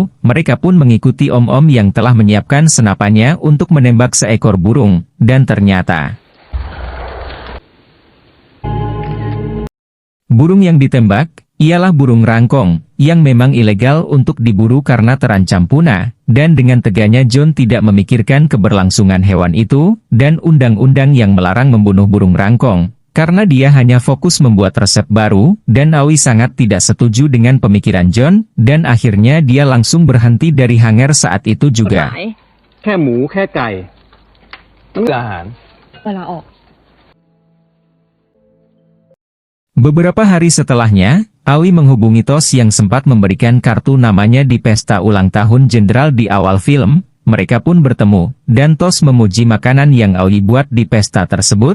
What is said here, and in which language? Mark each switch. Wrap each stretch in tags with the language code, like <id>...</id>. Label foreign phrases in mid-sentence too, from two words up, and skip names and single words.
<id>Mereka pun mengikuti om-om yang telah menyiapkan senapannya untuk menembak seekor burung, dan ternyata burung yang ditembak ialah burung rangkong, yang memang ilegal untuk diburu karena terancam punah, dan dengan teganya John tidak memikirkan keberlangsungan hewan itu, dan undang-undang yang melarang membunuh burung rangkong. Karena dia hanya fokus membuat resep baru, dan Aoi sangat tidak setuju dengan pemikiran John, dan akhirnya dia langsung berhenti dari hanger saat itu juga.</id> <th>แค่หมูแค่ไก่ต้องอาหาร</th> <id>Beberapa hari setelahnya, Aoi menghubungi Tos yang sempat memberikan kartu namanya di pesta ulang tahun jenderal di awal film. Mereka pun bertemu, dan Tos memuji makanan yang Aoi buat di pesta tersebut.</id>